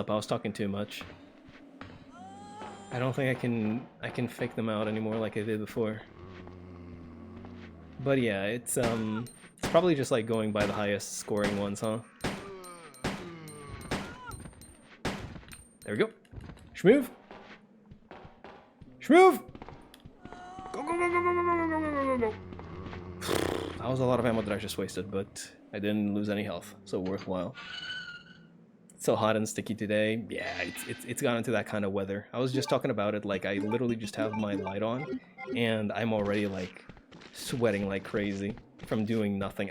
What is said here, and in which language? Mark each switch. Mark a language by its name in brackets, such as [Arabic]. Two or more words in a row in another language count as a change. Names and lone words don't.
[English] I was talking too much. I don't think I can fake them out anymore like I did before. But yeah, it's probably just like going by the highest scoring ones, huh? There we go. Shmove! Shmove! Go, go, go, go, go, go, go, go, go, go, go. That was a lot of ammo that I just wasted, but I didn't lose any health, so worthwhile. It's so hot and sticky today. Yeah, it's gone into that kind of weather. I was just talking about it, like I literally just have my light on, and I'm already like sweating like crazy from doing nothing.